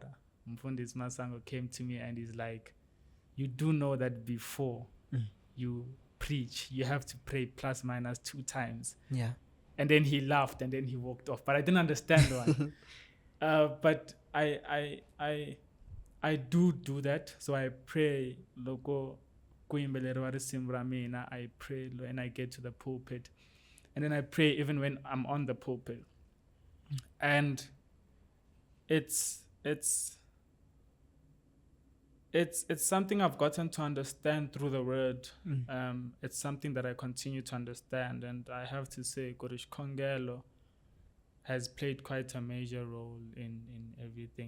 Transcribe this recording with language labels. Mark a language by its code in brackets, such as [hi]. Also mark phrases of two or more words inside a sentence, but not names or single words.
[en] Mfundisi Masango came to me and he's like, you do know that before you preach, you have to pray plus minus 2 times. Yeah. And then he laughed and then he walked off. But I didn't understand why. But I do that. So I pray [ts] loko kuimbelero risimu ra mina. [en] I pray when I get to the pulpit. And then I pray even when I'm on the pulpit. And it's something I've gotten to understand through the word. It's something that I continue to understand. And I have to say, Korish Kongelo has played quite a major role in everything.